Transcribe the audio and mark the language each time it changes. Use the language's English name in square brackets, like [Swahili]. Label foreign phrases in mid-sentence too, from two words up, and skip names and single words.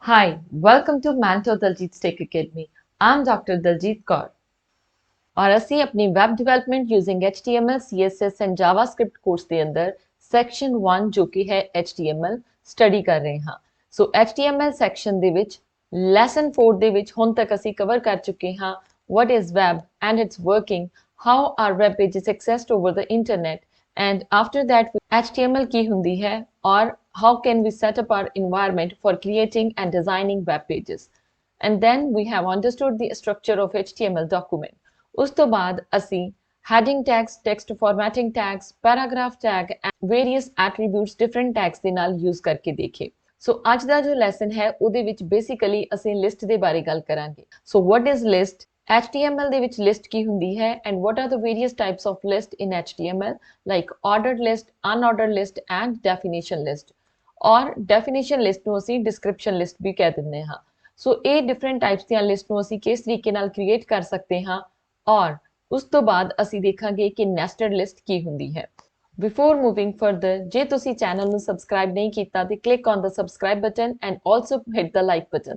[English] Hi, welcome to Manto Daljit's Tech Academy. I'm Dr. [Punjabi] Daljit Kaur और ਅਸੀਂ ਆਪਣੀ ਵੈਬ ਡਿਵੈਲਪਮੈਂਟ ਯੂਜ਼ਿੰਗ HTML, CSS ਐਂਡ ਜਾਵਾਸਕ੍ਰਿਪਟ ਕੋਰਸ ਦੇ ਅੰਦਰ ਸੈਕਸ਼ਨ 1 ਜੋ ਕਿ ਹੈ HTML ਸਟੱਡੀ ਕਰ ਰਹੇ ਹਾਂ। ਸੋ HTML ਸੈਕਸ਼ਨ ਦੇ ਵਿੱਚ ਲੈਸਨ 4 ਦੇ ਵਿੱਚ ਹੁਣ ਤੱਕ ਅਸੀਂ ਕਵਰ ਕਰ ਚੁੱਕੇ ਹਾਂ [English] what is web and its working, how are web pages accessed over the internet, and after that [Punjabi] HTML ਕੀ ਹੁੰਦੀ ਹੈ [English] और how can we set up our environment for creating and designing web pages. And then we have understood the structure of HTML document. [Punjabi] ਉਸ ਤੋਂ ਬਾਅਦ ਅਸੀਂ [English] heading tags, text formatting tags, paragraph tag and various attributes different tags [Punjabi] ਦੇ ਨਾਲ [English] use [Punjabi] ਕਰਕੇ ਦੇਖੇ। ਸੋ ਅੱਜ ਦਾ ਜੋ ਲੈਸਨ ਹੈ ਉਹਦੇ ਵਿੱਚ ਬੇਸਿਕਲੀ ਅਸੀਂ ਲਿਸਟ ਦੇ ਬਾਰੇ ਗੱਲ ਕਰਾਂਗੇ। [English] ਸੋ what is list? [Punjabi] HTML ਦੇ ਵਿੱਚ ਲਿਸਟ ਕੀ ਹੁੰਦੀ ਹੈ [English] and what are the various types of list in HTML like ordered list, unordered list and definition list। [Punjabi] ਔਰ ਡੈਫੀਨੇਸ਼ਨ ਲਿਸਟ ਨੂੰ ਅਸੀਂ ਡਿਸਕ੍ਰਿਪਸ਼ਨ ਲਿਸਟ ਵੀ ਕਹਿ ਦਿੰਦੇ ਹਾਂ। ਸੋ ਇਹ ਡਿਫਰੈਂਟ ਟਾਈਪਸ ਦੀਆਂ ਲਿਸਟ ਨੂੰ ਅਸੀਂ ਕਿਸ ਤਰੀਕੇ ਨਾਲ ਕ੍ਰੀਏਟ ਕਰ ਸਕਦੇ ਹਾਂ ਔਰ ਉਸ ਤੋਂ ਬਾਅਦ ਅਸੀਂ ਦੇਖਾਂਗੇ ਕਿ ਨੈਸਟਡ ਲਿਸਟ ਕੀ ਹੁੰਦੀ ਹੈ। [English] before moving further, [Punjabi] ਜੇ ਤੁਸੀਂ ਚੈਨਲ ਨੂੰ ਸਬਸਕ੍ਰਾਈਬ ਨਹੀਂ ਕੀਤਾ ਤੇ [English] click on the subscribe button and also hit the like button.